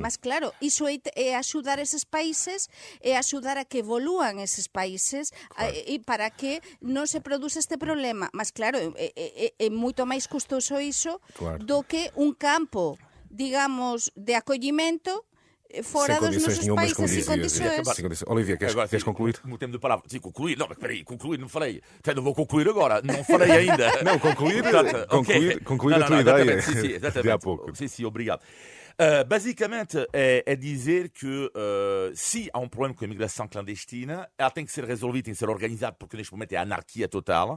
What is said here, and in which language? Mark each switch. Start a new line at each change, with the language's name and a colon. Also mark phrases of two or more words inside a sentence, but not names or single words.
Galician: Mas claro, iso é axudar eses países, é axudar a que evolúan eses países, e para que non se produza este problema. Mas claro, é moito máis custoso iso do que un campo, digamos, de acollimento fora dos nossos países,
Portuguese: sem condições. Olivia, queres concluir? No tempo de palavra. Sim, concluir. Não, mas peraí, concluir, não falei. Não vou concluir agora, não falei ainda. Não, concluir a tua ideia exatamente. de há pouco. Sim, obrigado. Basicamente, é dizer que se há um problema com a imigração clandestina, ela tem que ser resolvida, tem que ser organizada, porque neste momento é a anarquia total.